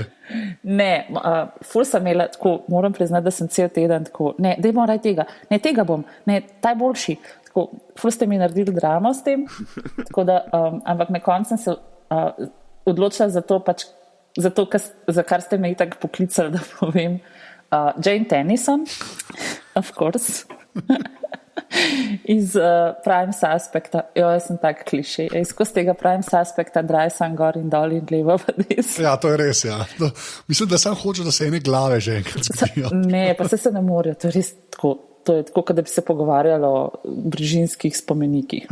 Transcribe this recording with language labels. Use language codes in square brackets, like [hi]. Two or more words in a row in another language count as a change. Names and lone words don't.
[sl] Ne, ful sem imela tako, moram priznati, da sem cel teden tako, ne, dajmo raj tega, ne, tega bom, ne, taj boljši. Tako, ful ste mi naredili dramo s tem, tako da, ampak na koncu sem se odločila za to, pač, za kar ste me itak poklicali, da povem. [en] Jane Tennyson, of course. [sl] Iz Prime Suspecta, jaz sem tak klišej, skozi tega Prime Suspecta draj sam gor in dol in levo pa desno. Ja, to je res, ja. No, mislim, da sam hoče, da se ene glave že enkrat zgodijo. Ne, pa se ne morejo, to je res tako. To je tako, da bi se pogovarjali o brižinskih spomenikih.